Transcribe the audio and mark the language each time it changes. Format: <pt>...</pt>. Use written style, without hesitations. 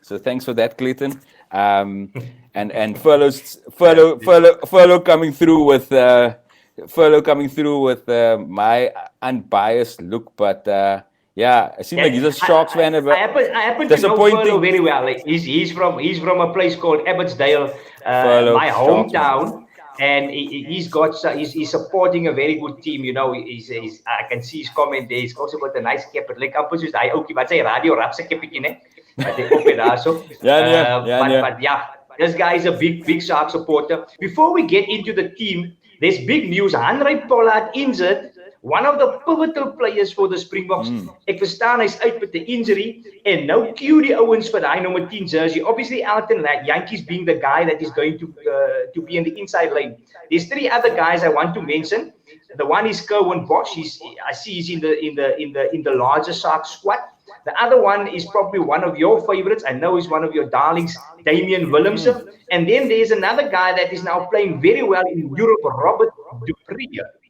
<en>So thanks for that, Clayton. And furlough coming through with my unbiased look, but yeah, it seems like he's a Sharks fan. I happen to know Furlough very well. Like he's from a place called Abbotsdale, my hometown. And he's supporting a very good team. He's I can see his comment there. He's also got a nice cap.</en> <af>Like amper soos hy ouetjie wat sy radio rap se kappietjie net. Wat hy op het daarso.</af> <en>But yeah, this guy is a big Shark supporter. Before we get into the team, there's big news. Hanrey Pollard injured. One of the pivotal players for the Springboks.</en> <af>Ek verstaan hy's uit met 'n injury and nou cue die ouens vir daai nommer 10 jersey.</af> <en>Obviously Elton Yankees being the guy that is going to be in the inside lane. There's three other guys I want to mention. The one is Kerwin Bosch. I see he's in the larger Shark squad. The other one is probably one of your favorites. I know he's one of your darlings, Damian Willemse. And then there's another guy that is now playing very well in Europe, Robert Dupree.</en>